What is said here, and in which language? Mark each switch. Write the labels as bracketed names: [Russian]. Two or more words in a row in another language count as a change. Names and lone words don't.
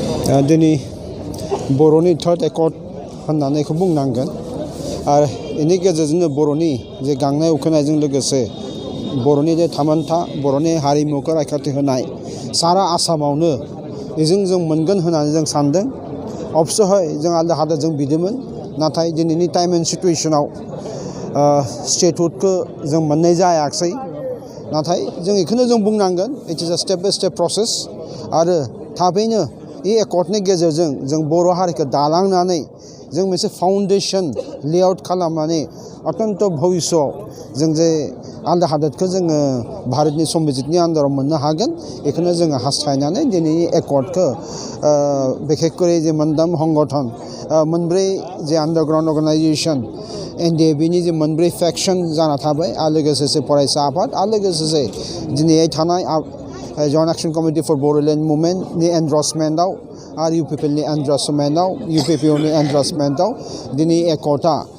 [Bodo] दिनै बर'नि थार्ड एकर्ड होननानै बुंनांगोन आरो बेनि गेजेरजोंनो बर'नि जे गांनाय उखैनायजों लोगोसे बर'नि जे थामोनथा बर'नि हारिमुखौ रैखाथि होनाय सारा आसामावनो बेजों जों मोनगोन होननानै जों सानदों। अबसय जों आलदा हादोरजों बिदोंमोन, नाथाय दिनैनि [English] time and [Bodo] सिटुएसनाव स्टेटहुडखौ जों मोननाय जायाखिसै। नाथाय जों बेखौनो जों बुंनांगोन, [English] it is a step by step process [Bodo] आरो थाबैनो बे एकर्डनि गेजेरजों जों बर' हारिखौ दालांनानै जों मोनसे [English] foundation layout [Bodo] खालामनानै अत्यन्त भबिष्यआव जों जे आलदा हादोरखौ जोङो भारतनि संबिजितनि आन्दाराव मोननो हागोन, बेखौनो जोङो हास्थायनानै दिनैनि एकर्डखौ बिखेखकरि जे मोनदाम संगठन मोनब्रै जे [English] underground organisation [Bodo] एनडिएबिनि जे मोनब्रै फेक्सन जाना थाबाय आरो लोगोसे फरायसा आफाद आरो लोगोसे दिनै थानाय जइन्ट एक्शन कमिटि फर बर'लेण्ड मुभमेन्टनि एन्डर्समेन्टआव आरो इउपिपिएलनि एन्डर्समेन्टआव इउपिपिअनि एन्डर्समेन्टआव दिनै एकर्डआ